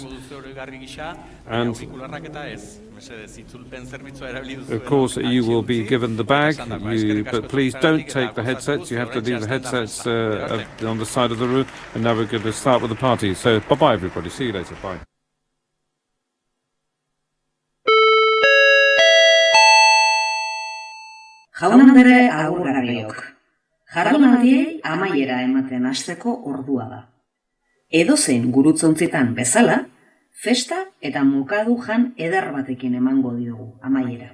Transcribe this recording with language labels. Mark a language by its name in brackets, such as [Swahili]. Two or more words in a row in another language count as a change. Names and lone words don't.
[English] And of course, you will be given the bag, but please don't take the headsets. You have to leave the headsets on the side of the room. And now we're going to start with the party. So, bye-bye, everybody. See you later. Bye. [Basque] Jaun-andre agurgarriok. Jardunaldiei amaiera ematen hasteko ordua da. Edozein gurutzontzitan bezala, festa eta mokadu jan eder batekin emango diogu amaiera.